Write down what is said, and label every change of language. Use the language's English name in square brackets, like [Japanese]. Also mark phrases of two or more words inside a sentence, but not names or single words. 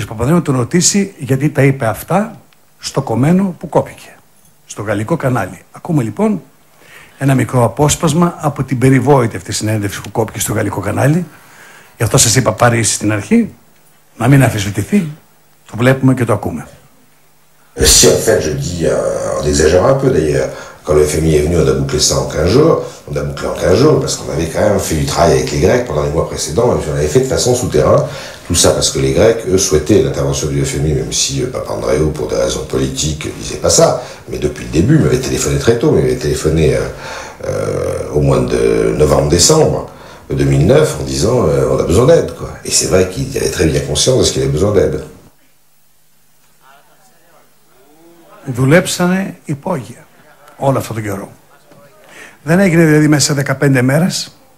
[Greek] Παπανδρέου να τον ρωτήσει γιατί τα είπε αυτά στο κομμένο που κόπηκε, στο γαλλικό κανάλι. Ακούμε λοιπόν ένα μικρό απόσπασμα από την περιβόητη αυτή συνέντευξη που κόπηκε στο γαλλικό κανάλι. Γι' αυτό σας είπα πάρει στην αρχή, να μην αμφισβητηθεί. Το βλέπουμε και το ακούμε. [French] Si en fait, je dis, on exagère un peu d'ailleurs, quand le FMI est venu, on a bouclé ça en 15 jours, on a bouclé en 15 jours parce qu'on avait quand même fait du travail avec les Grecs pendant les mois précédents, même si on l'avait fait de façon souterrain, tout ça parce que les Grecs, eux, souhaitaient l'intervention du FMI, même si Papandréou, pour des raisons politiques, disait pas ça, mais depuis le début, il m'avait téléphoné très tôt, il m'avait téléphoné au mois de novembre-décembre 2009 en disant on a besoin d'aide, quoi. Et c'est vrai qu'il avait très bien conscience de ce qu'il avait besoin d'aide. [Greek] Δουλέψανε υπόγεια όλο αυτόν τον καιρό. Δεν έγινε δηλαδή μέσα σε 15 μέρες.